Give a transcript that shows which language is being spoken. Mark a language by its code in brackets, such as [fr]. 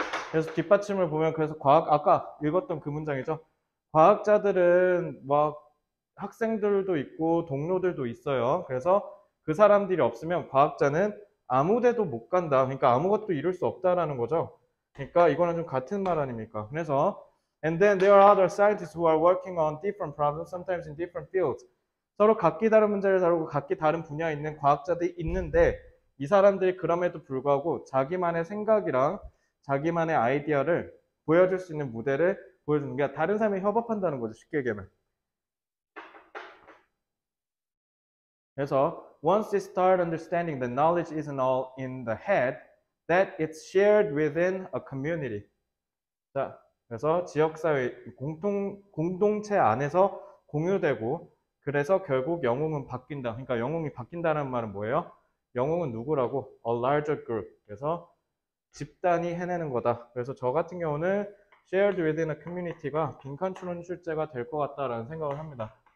[ko] 그래서 뒷받침을 보면 그래서 아까 읽었던 그 문장이죠. 과학자들은 막 학생들도 있고 동료들도 있어요. 그래서 그 사람들이 없으면 과학자는 아무 데도 못 간다. 그러니까 아무것도 이룰 수 없다라는 거죠. 그러니까 이거는 좀 같은 말 아닙니까? [en] 그래서 and then there are other scientists who are working on different problems, sometimes in different fields. [ko] 서로 각기 다른 문제를 다루고 각기 다른 분야에 있는 과학자들이 있는데 이 사람들이 그럼에도 불구하고 자기만의 생각이랑 자기만의 아이디어를 보여줄 수 있는 무대를 보여주는 게 다른 사람이 협업한다는 거죠. 쉽게 얘기하면. [en] 그래서 once they start understanding that knowledge isn't all in the head, that it's shared within a community. [ko] 자, 그래서 지역사회 공동체 안에서 공유되고 그래서 결국 영웅은 바뀐다. 그러니까 영웅이 바뀐다는 말은 뭐예요? 영웅은 누구라고? [en] A larger group. [ko] 그래서 집단이 해내는 거다. 그래서 저 같은 경우는 [en] shared within a community [ko] 가 빈칸 추론 출제가 될 것 같다라는 생각을 합니다.